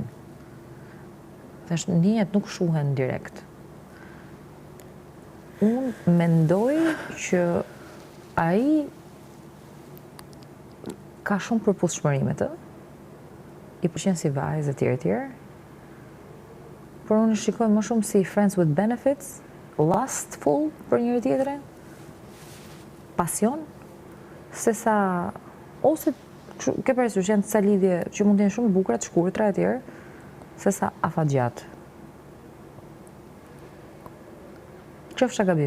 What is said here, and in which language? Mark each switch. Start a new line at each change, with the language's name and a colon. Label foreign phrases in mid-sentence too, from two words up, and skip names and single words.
Albanian: Thash ndjenjat nuk shuhen direkt. Unë mendoj që ai ka shumë përputhshmëri me të. I pëlqen si vajzë etj. Por unë shikoj më shumë si
English: friends with benefits,
Albanian: lustful për njëri tjetrin, pasion, se sa, ose ke parasysh janë disa lidhje që mund të jenë shumë bukura, të shkurtra etj, se sa afatgjat. Qofsha gabim.